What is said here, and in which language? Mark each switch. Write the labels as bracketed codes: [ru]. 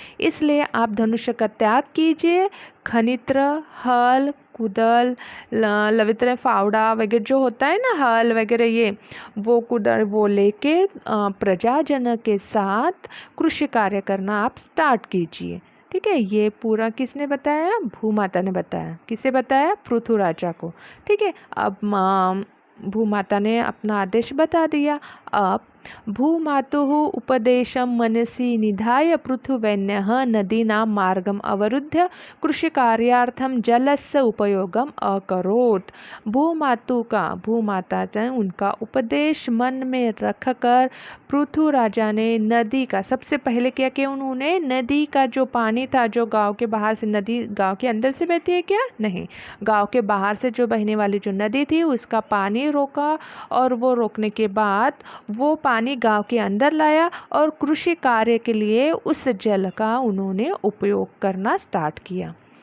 [hi] इसलिए आप धनुष का त्याग कीजिए। खनित्र हल कुदल लवित्र फावड़ा वगैरह जो होता है ना, हल वगैरह ये वो कुदल वो लेके प्रजाजन के साथ कृषि कार्य करना आप स्टार्ट कीजिए। ठीक है। ये पूरा किसने बताया, भूमाता ने बताया। किसे बताया, पृथु राजा को। ठीक है। अब भूमाता ने अपना आदेश बता दिया। [sa] अब भूमातुः उपदेशं मनसि निधाय पृथुवैन्यः नदीनां मार्गम् अवरुद्ध्य कृषिकार्यार्थं जलस्य उपयोगम अकरोत्। [hi] भूमाता ने उनका उपदेश मन में रखकर पृथु राजा ने नदी का सबसे पहले क्या किया, उन्होंने नदी का जो पानी था, जो गांव के बाहर से, नदी गांव के अंदर से बहती है क्या, नहीं, गांव के बाहर से जो बहने वाली जो नदी थी उसका पानी रोका और वो रोकने के बाद वो पानी गांव के अंदर लाया और कृषि कार्य के लिए उस जल का उन्होंने उपयोग करना स्टार्ट किया।